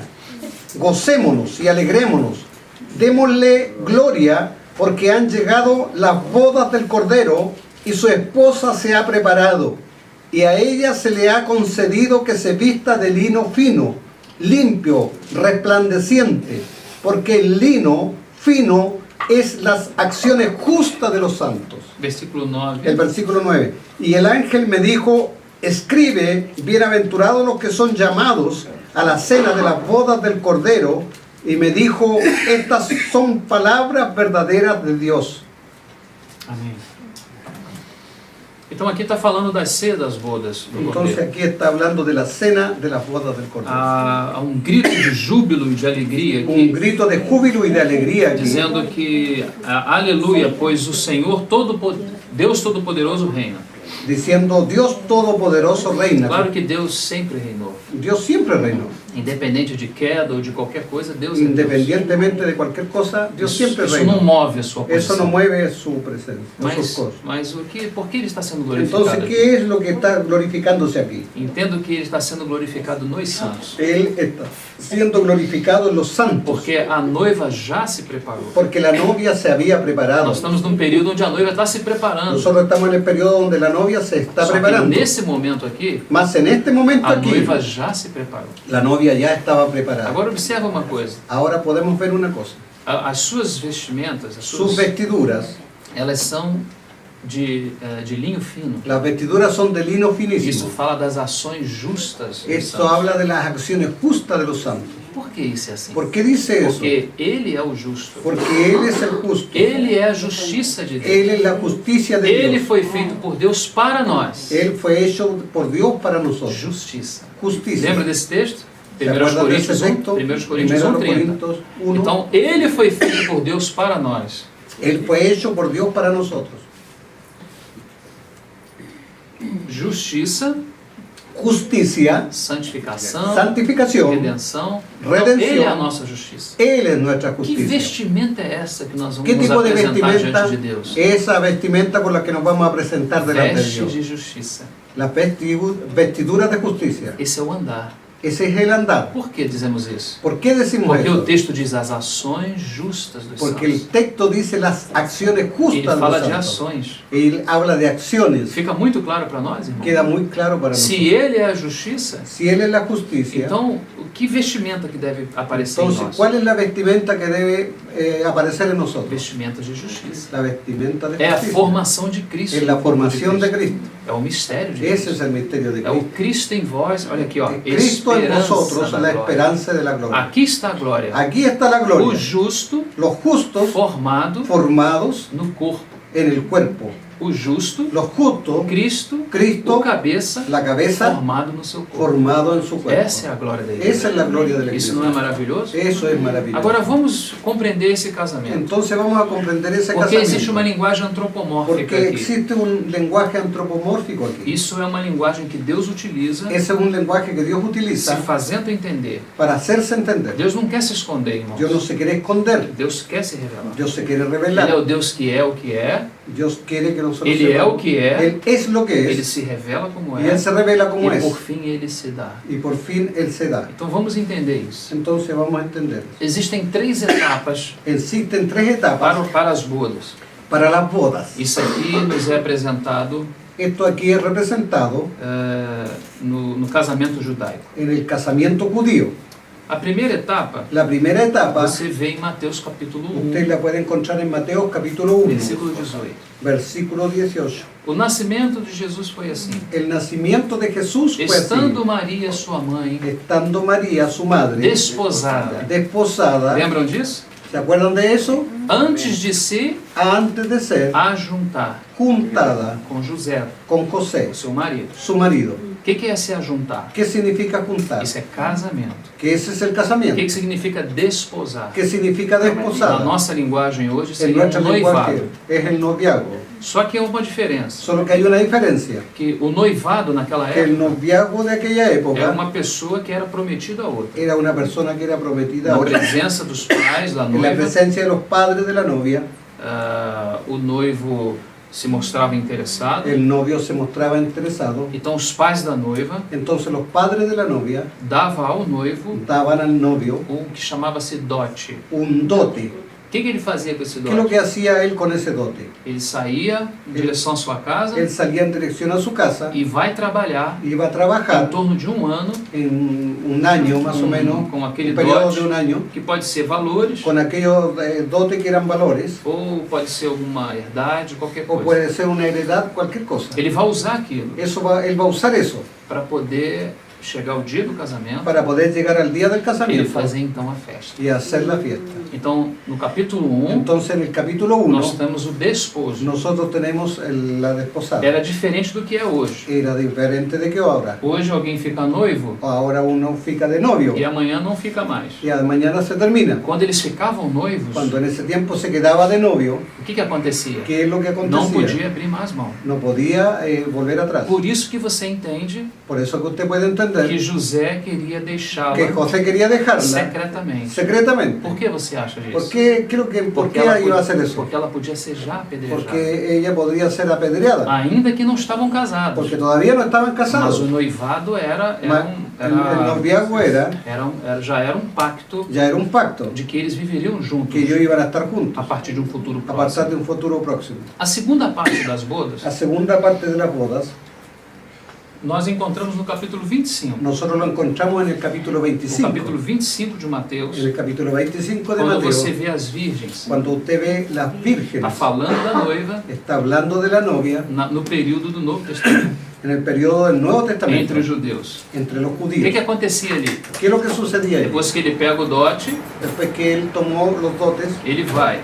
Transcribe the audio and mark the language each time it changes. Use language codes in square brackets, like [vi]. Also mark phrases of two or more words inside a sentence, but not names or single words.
[es] Gocémonos y alegrémonos, démosle gloria, porque han llegado las bodas del Cordero y su esposa se ha preparado, y a ella se le ha concedido que se vista de lino fino, limpio, resplandeciente, porque el lino fino es las acciones justas de los santos. Versículo 9. El versículo 9. Y el ángel me dijo, escribe, bienaventurados los que son llamados a la cena de las bodas del Cordero. Y me dijo, estas son palabras verdaderas de Dios. [pt] Amém. Então aqui está falando das ceia das bodas do [es] Entonces [pt] Cordeiro. [es] aquí está hablando de la cena de las bodas del Cordero. [pt] Há um grito de júbilo e de alegria [es] Un [pt] aqui, [es] grito de júbilo y de alegría aquí, [pt] dizendo que aleluia, pois o Senhor Deus Todo-Poderoso reina. [es] diciendo Dios Todopoderoso reina. [pt] Claro que Deus sempre reinou. [es] Dios siempre reinó. [pt] Independente de queda ou de qualquer coisa, Deus é Deus. [es] Independientemente de cualquier cosa, Dios siempre [pt] Isso [es] reina. [pt] não move a sua [es] Eso no [pt] posição. [es] mueve su presencia, sus [pt] Mas, [es] cosas. [pt] mas por que ele está sendo glorificado [es] Entonces, [pt] aqui? [es] ¿qué es lo que está glorificándose aquí? [pt] Entendo que ele está sendo glorificado nos santos. [es] Él está siendo glorificado en los santos, [pt] Porque a noiva já se preparou. [es] porque la novia se había preparado. [pt] Nós estamos num período onde a noiva está se preparando. [es] Nosotros estamos en el periodo donde la novia se está [pt] Só que [es] preparando. [pt] nesse momento aqui, [es] Mas en este momento [pt] a [es] aquí, [pt] noiva já se preparou. [es] la novia ya estaba preparada. [pt] Agora observa uma coisa. [es] Ahora podemos ver una cosa. [pt] As suas vestimentas, [es] Sus vestiduras, [pt] elas são de linho fino. [es] las vestiduras son de lino [pt] Isso [es] finísimo. [pt] fala das ações justas dos [es] Esto [pt] santos. [es] habla de las acciones justas de los santos. [pt] Por que isso é assim? [es] ¿Por qué dice eso? [pt] Porque ele é o justo. [es] Porque Él es el justo. [pt] Ele é a justiça de Deus. [es] Él es la justicia de [pt] Ele [es] Dios. [pt] foi feito por Deus para nós. [es] Él fue hecho por Dios para nosotros. [pt] Justiça. [es] Justicia. [pt] Lembra desse texto? [es] ¿Se [pt] 1 [es] acuerdan de ese [pt] Coríntios 1, [es] texto? [pt] 1 Coríntios 1, 30. [es] Corintios 1. [pt] Então, ele foi feito por Deus para nós. [es] Él fue hecho por Dios para nosotros. [pt] Justiça, [es] Justicia, [pt] santificação, [es] santificación. [pt] redenção. Então, Redenção. ele é a nossa justiça. [es] Él es nuestra [pt] Que [es] justicia. [pt] vestimenta é essa que nós vamos [es] ¿Qué [pt] nos [es] tipo de [pt] apresentar [es] vestimenta? [pt] diante de Deus? [es] Esa vestimenta con la que nos vamos a presentar delante de [pt] Vestes [es] Dios. [pt] de justiça. [es] Las vestiduras de justicia. [pt] Esse é o andar. [es] Ese es el andar. [pt] Por que dizemos isso? [es] ¿Por qué decimos [pt] Porque o [es] eso? [pt] texto diz as ações justas dos [es] Porque el [pt] santos. [es] texto dice las acciones [pt] Ele [es] justas de [pt] fala [es] los [pt] de [es] santos. [pt] ações. [es] Él habla de acciones. [pt] Fica muito claro para nós, irmão? [es] Queda muy claro para [pt] Se [es] nosotros. [pt] ele é a justiça, [es] Si Él es la justicia, [pt] então que vestimenta que deve aparecer em [es] entonces, [pt] nós? [es] ¿cuál es la vestimenta que debe aparecer en nosotros? [pt] Vestimentas de justiça. [es] La vestimenta de [pt] É a [es] justicia. [pt] formação de Cristo. [es] Es la [pt] no corpo de [es] formación de Cristo. [pt] É o mistério de [es] Ese [pt] Cristo. [es] es el misterio de [pt] É o [es] Cristo. [pt] Cristo em vós, olha aqui, ó. [es] Cristo en [pt] Esperança [es] vosotros, [pt] da [es] la [pt] glória. [es] esperanza de la gloria. [pt] Aqui está a glória. [es] Aquí está la [pt] O [es] gloria. [pt] justo [es] Los justos [pt] formado [es] formados [pt] no corpo. [es] en el cuerpo. [pt] O justo, [es] Los justos, [pt] Cristo, [es] Cristo, [pt] o cabeça, [es] la cabeza, [pt] formado no seu corpo. [es] formado en su cuerpo. [pt] Essa é a glória da igreja. [es] Esa es la gloria de la [pt] Isso [es] iglesia. [pt] não é maravilhoso? [es] Eso es maravilloso. [pt] Agora vamos compreender esse casamento. [es] Entonces vamos a comprender ese [pt] Porque existe uma [es] casamiento. [pt] linguagem antropomórfica [es] Porque [pt] aqui. [es] existe un lenguaje antropomórfico aquí. [pt] Isso é uma linguagem que Deus utiliza [es] Ese es un lenguaje que Dios [pt] se [es] utiliza [pt] fazendo entender. [es] para hacerse entender. [pt] Deus não quer se esconder, irmãos. [es] Dios no se quiere esconder. [pt] Deus quer se revelar. [es] Dios se quiere [pt] Ele é [es] revelar. [pt] o Deus que é o que é. [es] Dios quiere que nosotros [pt] Ele é o [es] sepamos. [pt] que é. [es] Él es lo que [pt] Ele [es] es. [pt] se revela como [es] Y [pt] é. [es] Él se revela como [pt] E [es] es. [pt] por fim ele se dá. [es] Y por fin Él se da. [pt] Então vamos entender isso. [es] Entonces vamos a entender. [pt] Existem 3 etapas [es] Existen 3 etapas [pt] para as bodas. [es] para las bodas. [pt] Isso aqui nos é apresentado [es] Esto aquí es representado [pt] no casamento judaico. [es] en el casamiento judío. [pt] A primeira etapa [es] La primera etapa [pt] você vê em Mateus capítulo 1, [es] usted la puede encontrar en Mateo capítulo 1, [pt] versículo 18. [es] versículo 18. [pt] O nascimento de Jesus foi assim. [es] El nacimiento de Jesús fue así. [pt] Estando Maria, sua mãe, [es] Estando María, su madre, [pt] desposada. [es] desposada, [pt] Lembram disso? [es] ¿se acuerdan de eso? [pt] Antes de se [es] Antes de ser [pt] ajuntar [es] juntada [pt] com José, [es] con José, [pt] o seu marido. [es] su marido. [pt] O que é se ajuntar? [es] ¿Qué significa juntar? [pt] Isso é casamento. [es] Que ese es el [pt] O [es] casamiento. [pt] que significa desposar? [es] ¿Qué significa [pt] Na [es] desposada? [pt] nossa linguagem hoje [es] En [pt] seria [es] nuestro [pt] um noivado. [es] lenguaje es el noviazgo. [pt] Só que há uma diferença. [es] Solo que hay una diferencia. [pt] Que o noivado naquela [es] Que el [pt] época [es] noviazgo de aquella [pt] é [es] época [pt] uma pessoa que era prometida a outra. [es] era una persona que era prometida a [pt] Na [es] otra. [pt] presença dos pais da [es] En la [pt] noiva, [es] presencia de los padres de la novia, [pt] o noivo se mostrava interessado. [es] el novio se mostraba interesado. [pt] Então os pais da noiva [es] Entonces los padres de la novia [pt] davam ao noivo [es] daban al novio [pt] o que chamava-se dote. [es] un dote. [pt] O que ele fazia com esse [es] ¿Qué es lo [pt] dote? [es] que hacía él con ese dote? [pt] Ele saía em direção à sua casa [es] Él salía en dirección a su casa, [pt] e vai trabalhar [es] iba a [pt] em [es] trabajar [pt] torno de um ano [es] en un año más o menos, [pt] com aquele [es] un periodo [pt] dote [es] de un año, [pt] que pode ser valores [es] con aquellos dotes que eran valores, [pt] ou pode ser alguma herdade, qualquer [es] o [pt] coisa. [es] puede ser una heredad, cualquier cosa. [pt] Ele vai usar aquilo [es] Él va a usar eso [pt] para poder chegar o dia do casamento [es] para poder llegar al día del [pt] e ele [es] casamiento [pt] fazer então a festa. [es] y hacer la fiesta. [pt] Então, no capítulo 1, [es] Entonces en el capítulo [pt] nós [es] 1 [pt] temos o desposo. [es] nosotros tenemos la desposada. [pt] Era diferente do que é hoje. [es] Era diferente de que ahora. [pt] Hoje alguém fica noivo [es] Ahora uno fica de novio [pt] e amanhã não fica mais. [es] y mañana se termina. [pt] Quando eles ficavam noivos, [es] Cuando en ese tiempo se quedaba de novio, [pt] o que acontecia? [es] ¿qué es lo que [pt] Não [es] acontecía? [pt] podia abrir mais mão. [es] No podía volver atrás. [pt] Por isso que você entende [es] Por eso que usted puede entender [pt] que José queria deixá-la [es] que José quería dejarla [pt] secretamente. [es] secretamente. [pt] Por que você acha disso? [es] ¿Por qué? ¿Por qué [pt] ela [es] iba a [pt] podia- [es] hacer eso? [pt] porque ela podia ser já apedrejada. [es] Porque ella podría ser apedreada. [pt] Ainda que não estavam casados. [es] Porque todavía no estaban [pt] Mas [es] casados. [pt] o noivado era [es] El noviazgo [pt] já era um pacto [es] ya era un pacto [pt] de que eles viveriam juntos [es] que ellos iban a estar [pt] a [es] juntos [pt] partir de um futuro [es] a partir [pt] próximo. [es] de un futuro próximo. [pt] A segunda parte das bodas, [es] La segunda parte de las bodas [pt] nós encontramos no capítulo 25. [es] nosotros lo encontramos en el capítulo [pt] No [es] 25. [pt] capítulo 25 de Mateus, [es] En el capítulo 25 de [pt] quando [es] Mateo, [pt] você vê as virgens, [es] cuando usted ve las [pt] está [es] vírgenes, [pt] falando da noiva [es] está hablando de la novia [pt] no período do Novo Testamento, [es] en el periodo del Nuevo Testamento, [pt] entre os judeus. [es] entre los [pt] O que [es] judíos. [pt] acontecia ali? [es] ¿Qué es lo que sucedía ahí? [pt] Depois que ele pega o dote, [es] Después que él tomó los dotes, [pt] ele vai,